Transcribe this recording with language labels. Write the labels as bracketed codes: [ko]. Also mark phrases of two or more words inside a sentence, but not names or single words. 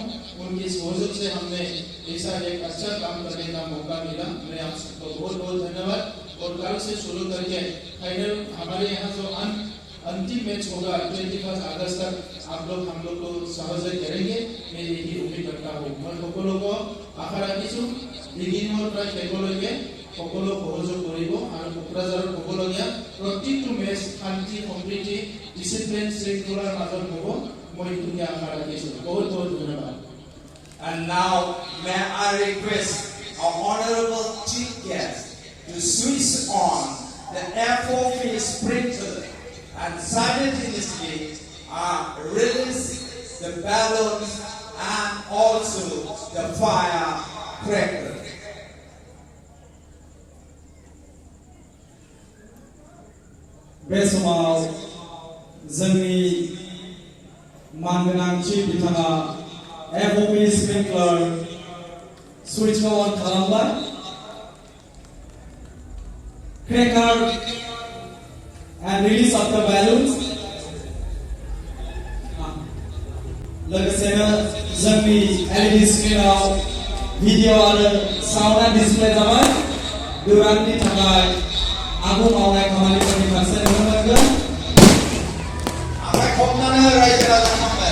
[hi] उनकी सहयोग से हमने ऐसा एक अच्छा काम करने का मौका मिला। मैं आप सबको बहुत बहुत धन्यवाद। और कल से शुरू करके फाइनल हमारे यहाँ जो अंतिम मैच होगा 21 अगस्त तक आप लोग हम लोग को सहयोग करेंगे, मैं यही उम्मीद करता हूँ। [as] मैं সকলো আশা ৰাখিছোঁ বিগিনৰ পৰা শেষলৈকে সকলো সহযোগ কৰিব আৰু কোকৰাঝাৰৰ হ'বলগীয়া প্ৰত্যেকটো মেচ শান্তি সম্প্ৰীতি ডিচিপ্লিন শৃংখলাৰ মাজত হ'ব, মই এইটোকে আশা ৰাখিছোঁ। বহুত বহুত ধন্যবাদ। [en] And now may I request our honorable chief guest to switch on the FOV sprinkler and simultaneously release the balloons and also the firecracker. [brx] बे समाव जोंनि मानगोनां चिफ बिथाङा FOV [en] sprinkler switch [brx] अन खालामबाय। [en] Cracker and release of the balloons. [brx] लोगोसेनो जोंनि LED स्क्रिनाव भिडिअ आरो साउन्डआ डिसप्ले जाबाय। दुराननि थाखाय आबुं मावनाय खामानिफोरनि फारसे नुनो मोनगोन। आखाइ खबनानै हो रायजो राजाफोर।